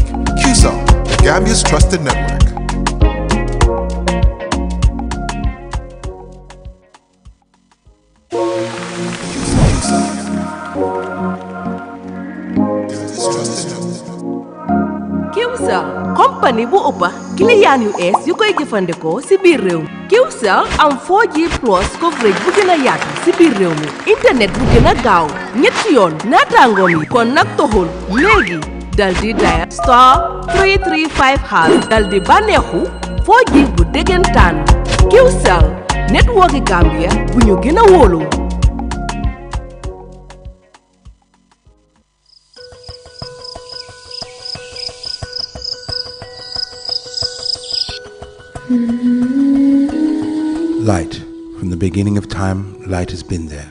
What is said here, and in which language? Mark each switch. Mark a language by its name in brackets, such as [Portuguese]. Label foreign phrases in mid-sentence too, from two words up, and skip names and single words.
[English] QCell, the Gambia's trusted network. [Wolof] QCell company bu ëppa client yu ees yu koy jëfandikoo ci biir réew mi. QCell am [English] 4G plus coverage [Wolof] bu gën a yaatu ci biir réew mi, internet bu gën a gaaw ñetti yoon naataangoom yi. kon nag toxul léegi dal di dial *335# dal di bànneexu 4G bu dëggantaan. QCell network Gambia bu ñu gën a wóolu. [English] Light. From the beginning of time, light has been there.